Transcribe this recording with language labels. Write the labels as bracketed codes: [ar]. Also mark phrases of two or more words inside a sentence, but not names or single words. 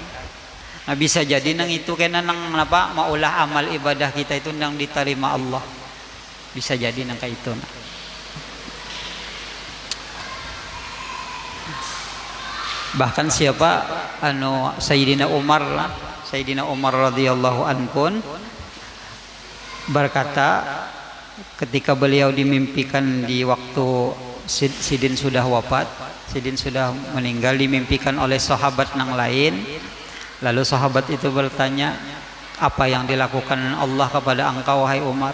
[bjn] Nah, bisa jadi nang itu kena nang maulah amal ibadah kita itu nang diterima Allah. Bisa jadi nang kayak itu. [id] Bahkan siapa Sayyidina Umar [ar] رضي الله عنه [id] berkata ketika beliau dimimpikan di waktu Sidin sudah wafat, Sidin sudah meninggal, dimimpikan oleh sahabat nang lain. Lalu sahabat itu bertanya, apa yang dilakukan Allah kepada engkau wahai Umar?